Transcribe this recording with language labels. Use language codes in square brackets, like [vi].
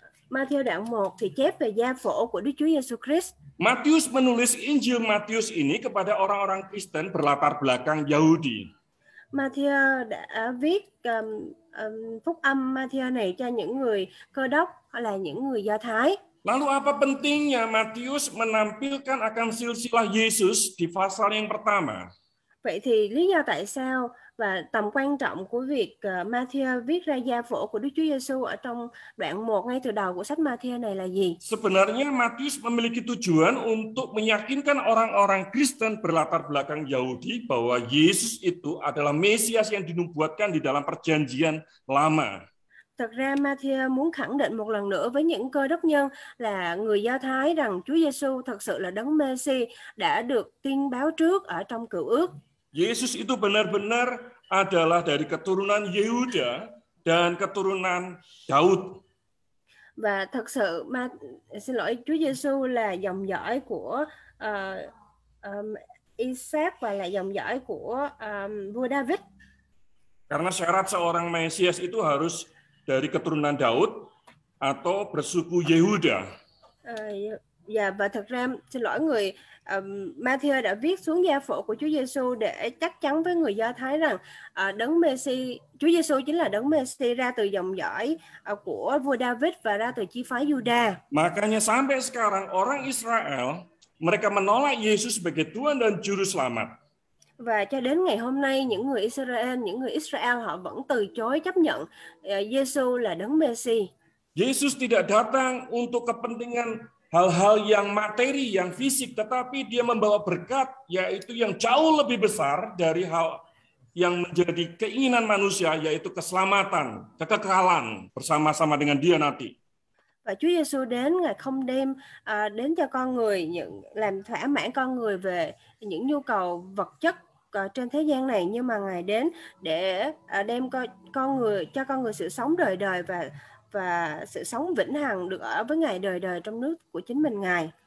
[vi] Ma-thi-ơ đoạn 1 thì chép về gia phổ của Đức Chúa Giêsu Christ. [id] Matius menulis Injil Matius ini kepada orang-orang Kristen berlatar belakang Yahudi. [vi] Ma-thi-ơ đã viết phúc âm Ma-thi-ơ này cho những người Cơ Đốc hay là những người Do Thái. [id] Lalu apa pentingnya Matius menampilkan akan silsilah Yesus di pasal yang pertama? [vi] Vậy thì lý do tại sao và tầm quan trọng của việc Ma-thi-ơ viết ra gia phổ của Đức Chúa Giêsu ở trong đoạn 1 ngay từ đầu của sách Ma-thi-ơ này là gì? [id] Sebenarnya Matius memiliki tujuan untuk meyakinkan orang-orang Kristen berlatar belakang Yahudi bahwa Yesus itu adalah Mesias yang dinubuatkan di dalam Perjanjian Lama. [vi] Thật ra Ma-thi-ơ muốn khẳng định một lần nữa với những Cơ Đốc nhân là người Do Thái rằng Chúa Giêsu thật sự là đấng Mê-si đã được tiên báo trước ở trong Cựu Ước. [id] Yesus itu benar-benar adalah dari keturunan Yehuda dan keturunan Daud. [vi] Và thật sự Chúa Giêsu là dòng dõi của Isaac và là dòng dõi của vua David. [id] Karena syarat seorang Mesias itu harus dari keturunan Daud atau bersuku Yehuda. [vi] Và thật ra người Ma-thi-ơ đã viết xuống gia phổ của Chúa Giêsu để chắc chắn với người Do Thái rằng đấng Mê-si, Chúa Giêsu chính là đấng Mê-si ra từ dòng dõi của vua David và ra từ chi phái Juda. [id] Makanya sampai sekarang orang Israel mereka menolak Yesus sebagai Tuhan dan Juru Selamat. [vi] Và cho đến ngày hôm nay, những người Israel họ vẫn từ chối chấp nhận Giêsu là đấng Messi. [id] Yesus tidak datang untuk kepentingan hal-hal yang materi, yang fisik, tetapi dia membawa berkat, yaitu yang jauh lebih besar dari hal yang menjadi keinginan manusia, yaitu keselamatan, kekekalan bersama-sama dengan Dia nanti. [vi] Và Chúa Giêsu đến, Ngài không đem đến cho con người làm thỏa mãn con người về những nhu cầu vật chất trên thế gian này, nhưng mà Ngài đến để đem cho con người sự sống đời đời và sự sống vĩnh hằng được ở với Ngài đời đời trong nước của chính mình Ngài.